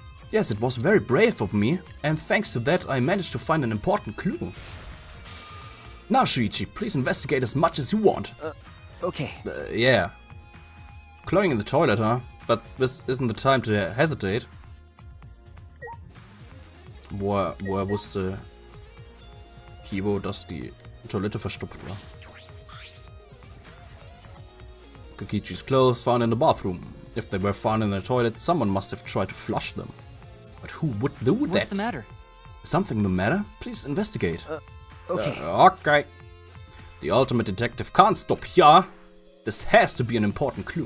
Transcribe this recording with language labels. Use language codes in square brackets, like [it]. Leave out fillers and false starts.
[en] Yes, it was very brave of me, and thanks to that I managed to find an important clue. Now, Shuichi, please investigate as much as you want. okay. Yeah. Clogging in the toilet, huh? But this isn't the time to hesitate. [de] Woher wusste Kibo, dass die Toilette verstopft war? [en] Kokichi's clothes found in the bathroom. If they were found in the toilet, someone must have tried to flush them. But who would do that? What's the matter? Is something the matter? Please investigate. Okay. Okay. The ultimate detective can't stop here. This has to be an important clue.